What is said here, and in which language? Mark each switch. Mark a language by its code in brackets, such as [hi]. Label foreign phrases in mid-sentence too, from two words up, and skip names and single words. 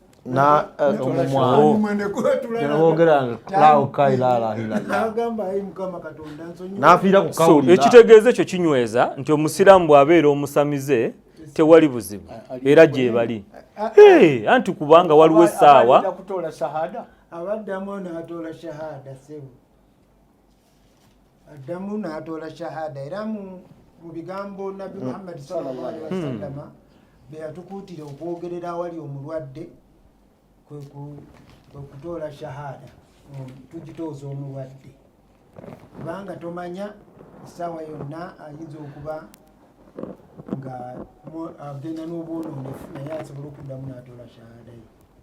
[lg] ekitegeeza ekyo kinyweza nti omusiraamu bw'abeera omusamize tewali buzibu era gye bali anti kubanga waliwo essaawa abaddamu n'atoola shahada sebo addamu n'atoola shahada era mu bigambo Nabbi Muhammad [ar] صلى الله عليه وسلم [lg] be yatukuutira okwogerera awali omulwadde kwe kutoola shahada tugitooza omulwadde kubanga tomanya essaawa yonna ayinza okuba nga agenda n'obwonoonefu naye asobola okuddamu n'atoola shahada ye.